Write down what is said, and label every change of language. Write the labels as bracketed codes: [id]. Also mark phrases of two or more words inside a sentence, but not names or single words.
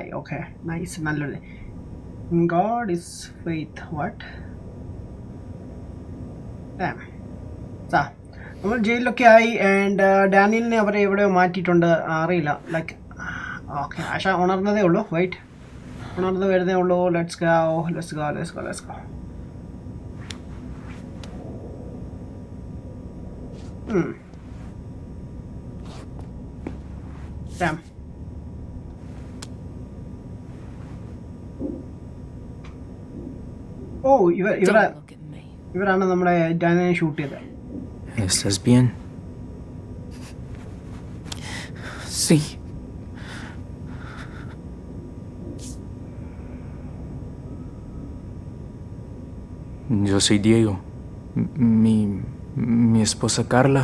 [en] okay nice, നല്ലൊരു god is faith. [ml] വാട്ട് നമ്മൾ ജയിലിലൊക്കെ ആയി. ആൻഡ് ഡാനിയലിനെ അവരെ എവിടെയോ മാറ്റിയിട്ടുണ്ട്, അറിയില്ല. [en] like okay [ml] ആശ ഉണർന്നതേ ഉള്ളൂ. വെയിറ്റ്, ഉണർന്ന് വരുന്നേ ഉള്ളൂ. [en] let's go. Damn. [ml] Oh, ഇവരാണ് നമ്മളെ ഡാനിയെ ഷൂട്ട് ചെയ്തത്. [es] ¿Estás bien? Sí. Yo soy Diego. Mi esposa Carla.